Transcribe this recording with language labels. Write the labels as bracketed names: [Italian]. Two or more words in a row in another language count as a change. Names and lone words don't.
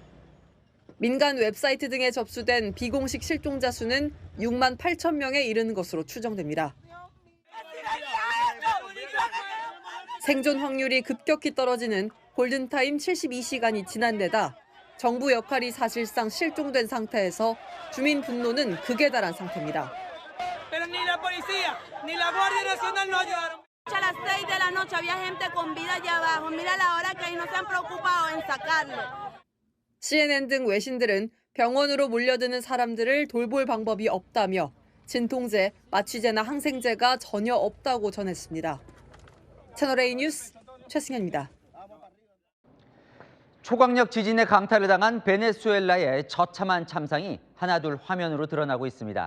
[Korean] 민간 웹사이트 등에 접수된 비공식 실종자 수는 6만 8천 명에 이르는 것으로 추정됩니다. 생존 확률이 급격히 떨어지는 골든타임 72시간이 지난 데다 정부 역할이 사실상 실종된 상태에서 주민 분노는 극에 달한 상태입니다. [Spanish] A las 6 de la noche había gente con vida allá abajo. Mira la hora que no se han preocupado en sacarlo. [Korean] CNN 등 외신들은 병원으로 몰려드는 사람들을 돌볼 방법이 없다며 진통제, 마취제나 항생제가 전혀 없다고 전했습니다. 채널A 뉴스 최승현입니다. 초강력 지진의 강타를 당한 베네수엘라의 처참한 참상이 하나둘 화면으로 드러나고 있습니다.